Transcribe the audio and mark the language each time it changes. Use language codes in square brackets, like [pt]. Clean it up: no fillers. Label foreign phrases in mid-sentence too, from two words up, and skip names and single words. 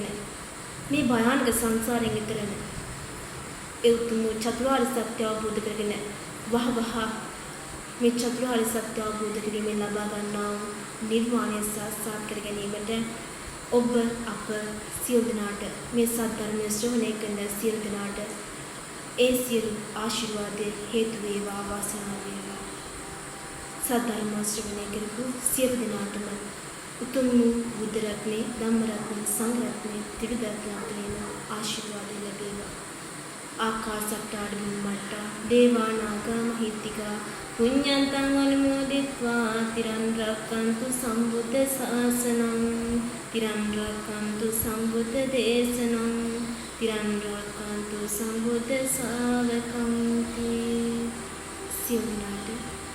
[si] මේ භයානක සංසාරයෙන් ඈතර ඒ උතුම් චතුරාර්ය සත්‍ය අවබෝධ කරගෙන වහවහ මේ චතුරාර්ය සත්‍ය අවබෝධ කිරීමෙන් ලබා ගන්නා නිර්වාණය සාක්ෂාත් කර ගැනීමට ඔබ අප සියලු දෙනාට මේ සද්ධර්ම ශ්‍රවණය කරන සියලු දෙනාට ඒ සියලු ආශිර්වාද හේතු වේවා වාසනාව වේවා. සද්ධර්ම ශ්‍රවණය කරපු සියලු දෙනාටම උතුම් වූ බුද්ධ රත්නේ ධම්ම රත්නේ සංඝ රත්නේ ත්‍රිවිධ ආශිර්වාද ලැබේවා. [pi] ආකාශට්ටාඩ බුම්මට්ටා දේවා නාග මහිත්‍තිකා පුඤ්ඤන්තං අනුමෝදිත්වා තිරන් රක්칸තු සම්බුද්ධ ශාසනං තිරන් රක්칸තු සම්බුද්ධ දේශනං තිරන් රක්칸තු සම්බුද්ධ ශාවකං සියුම්නාට